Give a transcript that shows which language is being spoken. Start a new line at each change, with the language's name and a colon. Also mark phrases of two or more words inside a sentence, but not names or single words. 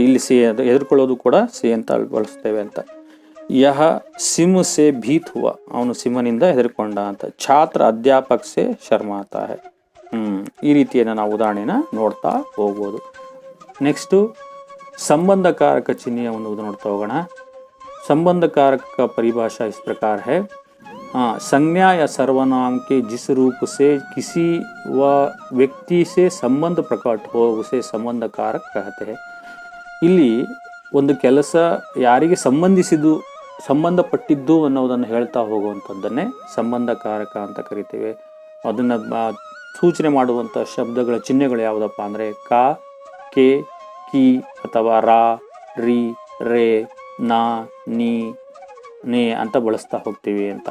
Kannada: ಇಲ್ಲಿ ಸಿ ಹೆದರ್ಕೊಳ್ಳೋದು ಕೂಡ ಸಿ ಅಂತ ಬಳಸ್ತೇವೆ ಅಂತ.
Hindi: यह सिम से भीत हुआ,
Kannada: ಅವನು ಸಿಂಹನಿಂದ ಹೆದರ್ಕೊಂಡ ಅಂತ.
Hindi: छात्र अध्यापक से शर्माता है.
Kannada: ಈ ರೀತಿಯನ್ನು ನಾವು ಉದಾಹರಣೆನ ನೋಡ್ತಾ ಹೋಗ್ಬೋದು. ನೆಕ್ಸ್ಟು ಸಂಬಂಧಕಾರಕ ಚಿಹ್ನೆಯ ಒಂದು ನೋಡ್ತಾ ಹೋಗೋಣ.
Hindi: संबंधकारक का परिभाषा इस प्रकार है, संज्ञा या सर्वनाम के जिस रूप से किसी व व्यक्ति से संबंध प्रकट हो उसे संबंधकारक कहते हैं.
Kannada: ಇಲ್ಲಿ ಒಂದು ಕೆಲಸ ಯಾರಿಗೆ ಸಂಬಂಧಪಟ್ಟಿದ್ದು ಅನ್ನೋದನ್ನು ಹೇಳ್ತಾ ಹೋಗುವಂಥದ್ದನ್ನೇ ಸಂಬಂಧಕಾರಕ ಅಂತ ಕರಿತೇವೆ. ಅದನ್ನು ಸೂಚನೆ ಮಾಡುವಂಥ ಶಬ್ದಗಳ ಚಿಹ್ನೆಗಳು ಯಾವುದಪ್ಪ ಅಂದರೆ ಕಾ, ಕೆ, ಕಿ ಅಥವಾ ರಾ, ರಿ, ರೇ, ನಾ, ನೀ, ನೇ ಅಂತ ಬಳಸ್ತಾ ಹೋಗ್ತೀವಿ ಅಂತ.